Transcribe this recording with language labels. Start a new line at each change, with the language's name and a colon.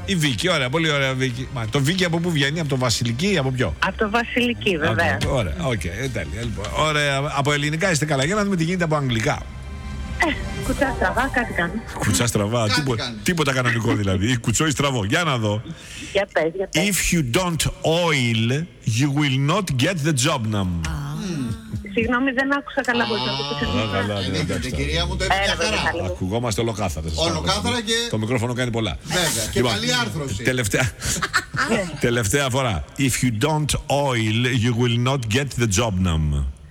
Greek: Η Βίκη, ωραία, πολύ ωραία Βίκη. Μα, το Βίκη από πού βγαίνει, από το Βασιλική ή από ποιο? Από το Βασιλική, βέβαια. Okay, ωραία, οκ, okay, τέλεια. Λοιπόν, ωραία, από ελληνικά είστε καλά, για να δούμε τι γίνεται από αγγλικά. Κουτσά στραβά, κάτι κάνω. Κουτσά στραβά, τίποτα κανονικό δηλαδή. Κουτσό ή στραβό, για να δω. Για πες, για πες.
English: If you don't oil, you will not get the job now.
Greek: Συγγνώμη, δεν άκουσα καλά πολύ. Δεν είναι κυρία μου, το έπαιξε χαρά. Ακουγόμαστε ολοκάθαρα. Ολοκάθαρα και... Το μικρόφωνο κάνει πολλά. Βέβαια, και καλή άρθρωση. Τελευταία φορά.
English: If you don't oil, you will not get the job now.